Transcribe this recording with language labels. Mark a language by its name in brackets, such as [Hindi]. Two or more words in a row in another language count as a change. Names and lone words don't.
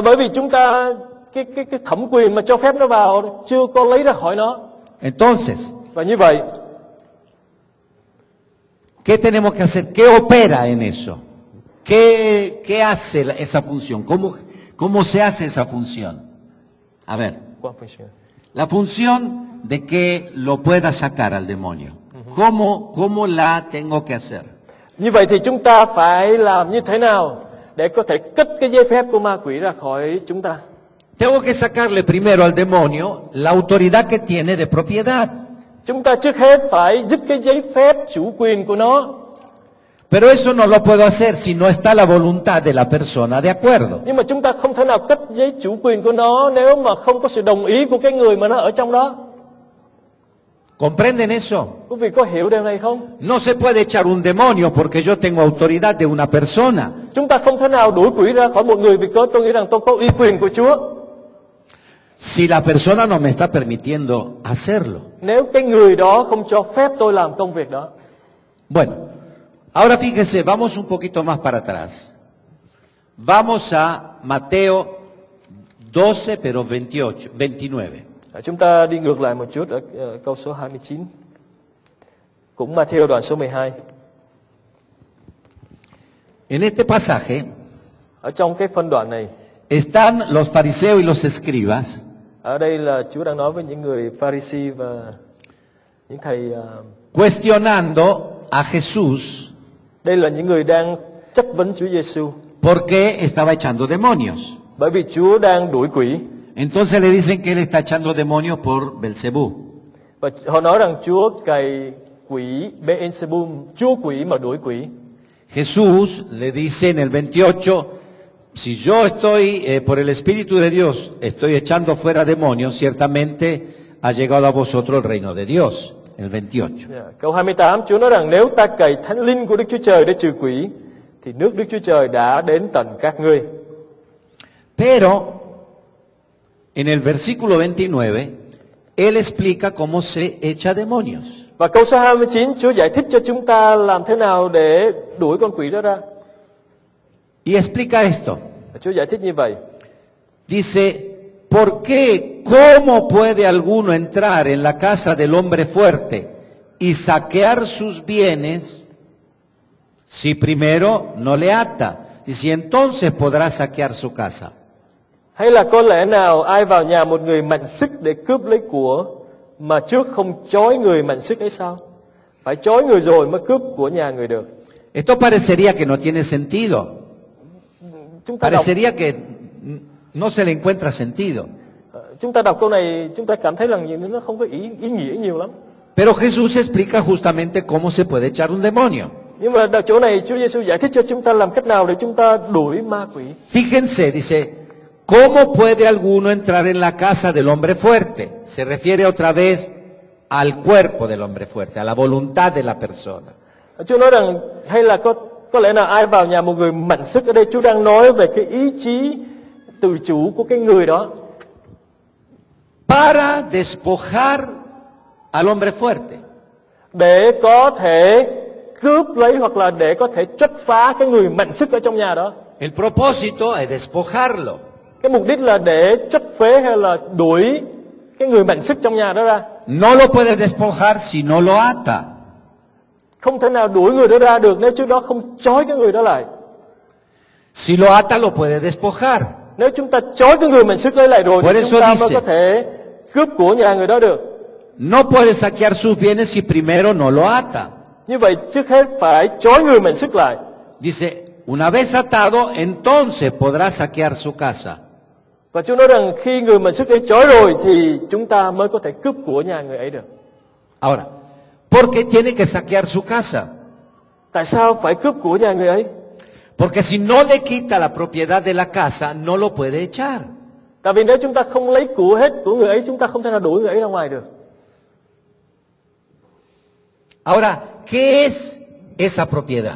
[Vietnamese] Là bởi vì chúng ta cái thẩm quyền mà cho phép nó vào chưa có lấy ra khỏi nó. [Spanish] Entonces, [Vietnamese] Và như vậy, [Spanish] ¿qué tenemos que hacer? ¿Qué opera en eso? ¿Qué hace esa función? ¿Cómo se hace esa función? A ver, [Vietnamese] Qua phương diện. [Spanish] la función de que lo pueda sacar al demonio. ¿Cómo la tengo que hacer? [Vietnamese] Như vậy thì chúng ta phải làm như thế nào để có thể cất cái giấy phép của ma quỷ ra khỏi chúng ta? [Spanish] Tengo que sacarle primero al demonio la autoridad que tiene de propiedad. [Vietnamese] Chúng ta trước hết phải dứt cái giấy phép chủ quyền của nó. [Spanish] Pero eso no lo puedo hacer si no está la voluntad de la persona de acuerdo. [Vietnamese] Nhưng mà chúng ta không thể nào cất giấy chủ quyền của nó nếu mà không có sự đồng ý của cái người mà nó ở trong đó. [Spanish] ¿Comprenden eso? [Vietnamese] Quý vị có hiểu điều này không? [Spanish] No se puede echar un demonio porque yo tengo autoridad de una persona. [Vietnamese] Chúng ta không thể nào đuổi quỷ ra khỏi một người vì tôi nghĩ rằng tôi có uy quyền của Chúa. [Spanish] Si la persona no me está permitiendo hacerlo. [Vietnamese] Nếu cái người đó không cho phép tôi làm công việc đó. [Spanish] Bueno, ahora fíjense, vamos un poquito más para atrás. Vamos a Mateo 12, pero 29. [Vietnamese] Chúng ta đi ngược lại một chút ở câu số 29. Cũng Matthew đoạn số 12. [Spanish] En este pasaje [Vietnamese] Ở trong cái phân đoạn này, [Spanish] están los fariseos y los escribas [Vietnamese] ở đây là Chúa đang nói với những người Pharisee và những thầy. [Spanish] cuestionando a Jesús [Vietnamese] Đây là những người đang chất vấn Chúa Giêsu, [Spanish] por qué estaba echando demonios. [Vietnamese] bởi vì Chúa đang đuổi quỷ. [Spanish] Entonces le dicen que él está echando demonios por Belcebú. [Vietnamese] Và họ nói rằng Chúa cày quỷ Beelzebub, chúa quỷ mà đuổi quỷ. [Spanish] Jesús le dice en el 28, si yo estoy por el Espíritu de Dios, estoy echando fuera demonios, ciertamente ha llegado a vosotros el reino de Dios. El 28. [Vietnamese] Câu 28, Chúa nói rằng nếu ta cày thánh linh của Đức Chúa Trời để trừ quỷ, thì nước Đức Chúa Trời đã đến tận các ngươi. [Spanish] Pero en el versículo 29, él explica cómo se echa demonios. [Vietnamese] Và câu số 29, Chúa giải thích cho chúng ta làm thế nào để đuổi con quỷ đó ra. [Spanish] Y explica esto. [Vietnamese] Chúa giải thích như vậy. [Spanish] Dice, ¿por qué, cómo puede alguno entrar en la casa del hombre fuerte y saquear sus bienes si primero no le ata? Dice, entonces podrá saquear su casa. [Vietnamese] Hay là có lẽ nào ai vào nhà một người mạnh sức để cướp lấy của mà trước không trói người mạnh sức ấy sao? Phải trói người rồi mới cướp của nhà người được. [Spanish] Esto parecería que no tiene sentido. Parecería que no se le encuentra sentido. [Vietnamese] Chúng ta đọc câu này, chúng ta cảm thấy rằng nó không có ý nghĩa nhiều lắm. [Spanish] Pero Jesús explica justamente cómo se puede echar un demonio. [Vietnamese] Nhưng mà ở chỗ này Chúa Giêsu giải thích cho chúng ta làm cách nào để chúng ta đuổi ma quỷ. [Spanish] Fíjense, dice, ¿cómo puede alguno entrar en la casa del hombre fuerte? Se refiere otra vez al cuerpo del hombre fuerte, a la voluntad de la persona. [Vietnamese] Chúa nói rằng hay là có lẽ nào ai vào nhà một người mạnh sức, ở đây Chúa đang nói về cái ý chí tự chủ của cái người đó. [Spanish] Para despojar al hombre fuerte. [Vietnamese] Để có thể cướp lấy hoặc là để có thể trách phá cái người mạnh sức ở trong nhà đó. [Spanish] El propósito es despojarlo. [Vietnamese] Cái mục đích là để trách phế hay là đuổi cái người mạnh sức trong nhà đó ra. [Spanish] No lo puede despojar si no lo ata. [Vietnamese] Không thể nào đuổi người đó ra được nếu trước đó không trói cái người đó lại. [Spanish] Si lo ata lo puede despojar. [Vietnamese] Nếu chúng ta trói cái người mạnh sức ấy lại rồi thì chúng ta mới có thể cướp của nhà người đó được. [Spanish] No puede saquear sus bienes si primero no lo ata. [Vietnamese] Như vậy trước hết phải trói người mạnh sức lại. [Spanish] Dice, una vez atado, entonces podrá saquear su casa. [Vietnamese] Và Chúa nói rằng khi người mạnh sức ấy trói rồi thì chúng ta mới có thể cướp của nhà người ấy được. [Spanish] Ahora, ¿por qué tiene que saquear su casa? [Vietnamese] Tại sao phải cướp của nhà người ấy? [Spanish] Porque si no le quita la propiedad de la casa, no lo puede echar. [Vietnamese] Tại vì nếu chúng ta không lấy của hết của người ấy, chúng ta không thể nào đuổi người ấy ra ngoài được. [Spanish] Ahora, ¿qué es esa propiedad?